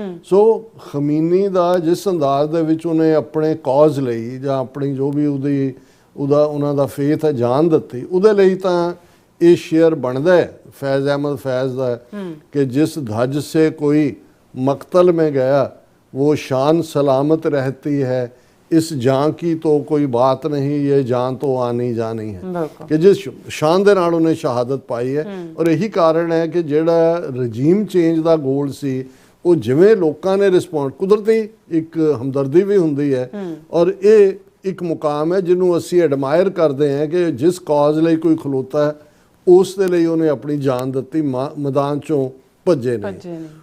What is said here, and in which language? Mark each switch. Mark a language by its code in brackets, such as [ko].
[pa] ਸੋ ਖਮੀਨੀ ਦਾ ਜਿਸ ਅੰਦਾਜ਼ ਦੇ ਵਿੱਚ ਉਹਨੇ ਆਪਣੇ ਕੌਜ਼ ਲਈ ਜਾਂ ਆਪਣੀ ਜੋ ਵੀ ਉਹਨਾਂ ਦਾ ਫੇਥ ਹੈ ਜਾਨ ਦਿੱਤੀ, ਉਹਦੇ ਲਈ ਤਾਂ ਇਹ ਸ਼ੇਅਰ ਬਣਦਾ ਹੈ [hi] फैज़ अहमद फैज़ का कि जिस धज से कोई मकतल में गया वो शान सलामत रहती है, इस जां की तो कोई बात नहीं, ये जान तो आनी जानी है, [pa] ਬਿਲਕੁਲ कि जिस शान दे नाल उन्हें शहादत पाई है। और यही कारण है कि जिहड़ा रजीम चेंज का गोल सी ਉਹ ਜਿਵੇਂ ਲੋਕਾਂ ਨੇ ਰਿਸਪੌਂਡ, ਕੁਦਰਤੀ ਇੱਕ ਹਮਦਰਦੀ ਵੀ ਹੁੰਦੀ ਹੈ ਔਰ ਇਹ ਇੱਕ ਮੁਕਾਮ ਹੈ ਜਿਹਨੂੰ ਅਸੀਂ ਐਡਮਾਇਰ ਕਰਦੇ ਹਾਂ ਕਿ ਜਿਸ ਕਾਜ਼ ਲਈ ਕੋਈ ਖਲੋਤਾ ਹੈ ਉਸ ਦੇ ਲਈ ਉਹਨੇ ਆਪਣੀ ਜਾਨ ਦਿੱਤੀ, ਮੈਦਾਨ ਚੋਂ ਭੱਜੇ ਨਹੀਂ।